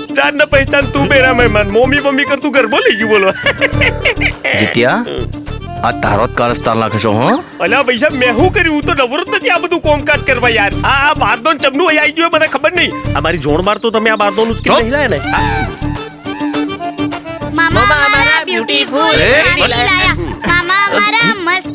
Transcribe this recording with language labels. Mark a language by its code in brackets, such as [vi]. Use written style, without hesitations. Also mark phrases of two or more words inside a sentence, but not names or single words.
[hi] जान न पहचान तू मेरा मेहमान मम्मी मम्मी कर तू घर बोली क्यों बोलो [gu] જીત્યા આ તારો જ કારસ્તાન લાગે છો હો અલા પૈસા મેં શું કર્યું તો નવરત નથી આ બધું કોમકાજ કરવા યાર આ બારદોન ચમનું અહીં આવી ગયો મને ખબર નહીં અમારી જોણ માર તો તમે આ બારદોન ઉચકી નહીં લાયા ને મામા અમારા [en] beautiful ready [gu] લાયા મામા અમારા મસ્ત